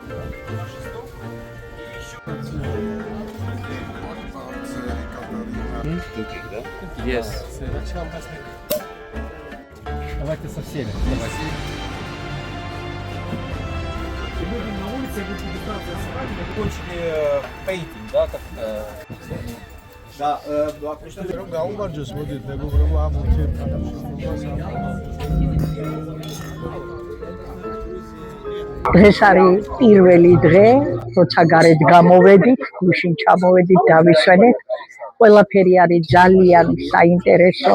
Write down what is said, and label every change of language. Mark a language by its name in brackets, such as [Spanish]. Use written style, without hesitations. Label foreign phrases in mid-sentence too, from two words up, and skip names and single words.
[English] Yes. [Russian] Давайте со всеми. Давайте. И будем на улице, я буду дегустация с вами. Мы закончили пейтинг, да, как... Да, [Georgian] რომ გაუმარჯოს, მოდით მეგობრებო, ამ ურთიერთობას. დღეს არის პირველი დღე, როცა გარეთ გამოვედით, გუშინ ჩამოვედით, დავისვენეთ. ყველაფერი არის ძალიან საინტერესო.